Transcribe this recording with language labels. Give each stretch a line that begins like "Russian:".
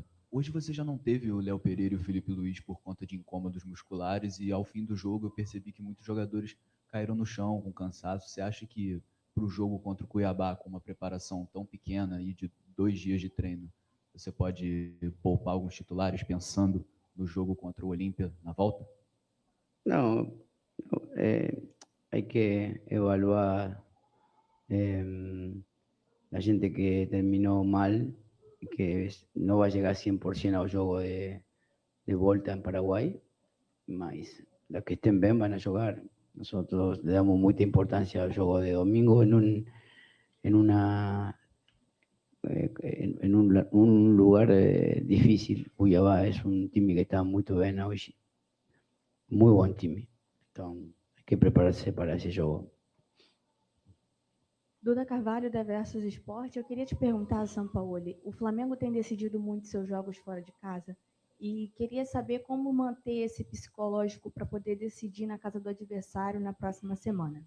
Portuguese: Hoje você já não teve o Léo Pereira e o Felipe Luiz por conta de incômodos musculares, e ao fim do jogo eu percebi que muitos jogadores caíram no chão com cansaço. Você acha que para o jogo contra o Cuiabá, com uma preparação tão pequena e de 2 dias de treino, você pode poupar alguns titulares pensando no jogo contra o Olímpia na volta?
Spanish: Não, hay que evaluar la gente que terminó mal y que no va a llegar 100% al juego de volta en Paraguay, mas los que estén bien van a jugar. Nosotros le damos mucha importancia al juego de domingo en un lugar difícil. Cuiabá es un time que está muy bien hoy, muy buen time. Entonces hay que prepararse para ese juego.
Portuguese: Duda Carvalho, da Versus Esporte. Eu queria te perguntar, Sampaoli, o Flamengo tem decidido muito seus jogos fora de casa e queria saber como manter esse psicológico para poder decidir na casa do adversário na próxima semana.